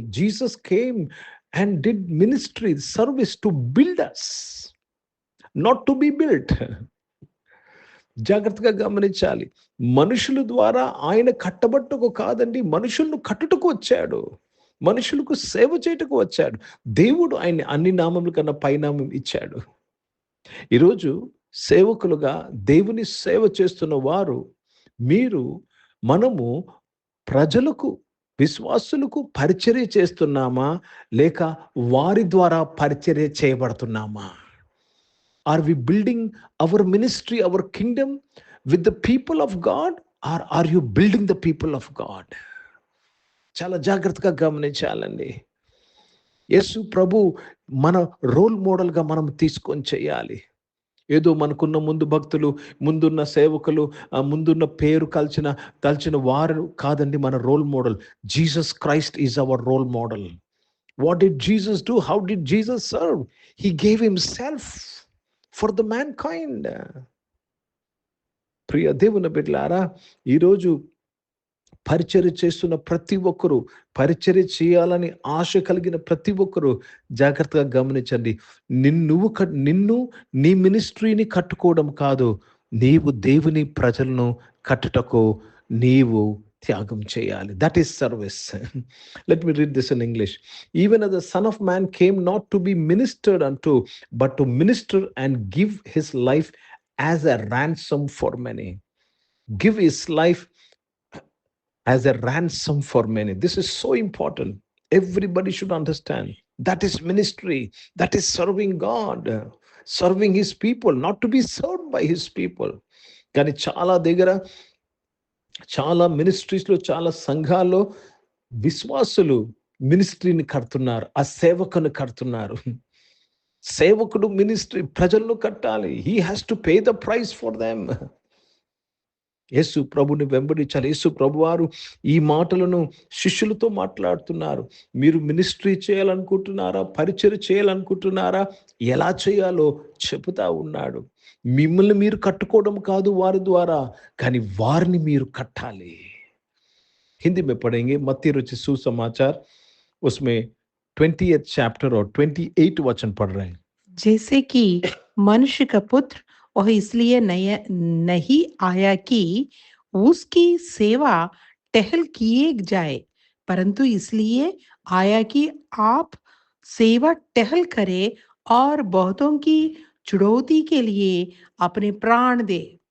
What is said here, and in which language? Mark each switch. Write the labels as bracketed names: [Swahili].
[English] Jesus came and did ministry, service to build us, not to be built. [Telugu] జాగ్రత్తగా గమనించాలి. మనుషుల ద్వారా ఆయన కట్టబట్టుకు కాదండి, మనుషులను కట్టుటకు వచ్చాడు, మనుషులకు సేవ చేయటకు వచ్చాడు. దేవుడు ఆయన అన్ని నామముల కన్నా పైనామం ఇచ్చాడు. ఈరోజు సేవకులుగా దేవుని సేవ చేస్తున్న వారు మనము ప్రజలకు, విశ్వాసులకు పరిచర్య చేస్తున్నామా, లేక వారి ద్వారా పరిచర్య చేయబడుతున్నామా? [English] Are we building our ministry, our kingdom with the people of God, or are you building the people of God? [Telugu] చాలా జాగ్రత్తగా గమనించాలండి. యేసు ప్రభు మన రోల్ మోడల్గా మనం తీసుకొని చేయాలి. ఏదో మనకున్న ముందు భక్తులు, ముందున్న సేవకులు, ముందున్న పేరు కలిసిన వారు కాదండి మన role model. [English] Jesus Christ is our role model. What did Jesus do? How did Jesus serve? He gave himself for the mankind. [Telugu] ప్రియ దేవుని బిడ్డలారా, ఈరోజు పరిచర్య చేస్తున్న ప్రతి ఒక్కరూ, పరిచర్య చేయాలని ఆశ కలిగిన ప్రతి ఒక్కరూ జాగ్రత్తగా గమనించండి. నిన్ను నీ మినిస్ట్రీని కట్టుకోవడం కాదు, నీవు దేవుని ప్రజలను కట్టుటకు నీవు త్యాగం చేయాలి. [English] That is service. Let me read this in English. Even as the Son of Man came not to be ministered unto, but to minister and give his life as a ransom for many. Give his life as a ransom for many. This is so important. Everybody should understand. That is ministry. That is serving God, serving his people, not to be served by his people. [Telugu] కానీ చాలా మినిస్ట్రీస్లో, చాలా సంఘాల్లో విశ్వాసులు మినిస్ట్రీని కడుతున్నారు, ఆ సేవకుని కడుతున్నారు. సేవకుడు మినిస్ట్రీ ప్రజలను కట్టాలి. [English] He has to pay the price for them. [Telugu] యేసు ప్రభుని వెంబడించాలి. యేసు ప్రభు వారు ఈ మాటలను శిష్యులతో మాట్లాడుతున్నారు. మీరు మినిస్ట్రీ చేయాలనుకుంటున్నారా? పరిచర్య చేయాలనుకుంటున్నారా? ఎలా చేయాలో చెబుతా ఉన్నాడు. మిమ్మల్ని మీరు కట్టుకోవడం కాదు వారి ద్వారా, కానీ వారిని మీరు కట్టాలి. [Hindi] హిందీ में पढ़ेंगे मत्ती रचित सुसमाचार, उसमें 20th चैप्टर और 28 वचन पढ़ रहे हैं. जैसे कि मनुष्य का पुत्र वह इसलिए नहीं आया कि उसकी सेवा टहल किए जाए, परंतु इसलिए आया कि आप सेवा टहल करें और बहुतों की छुड़ौती के लिए अपने प्राण दे.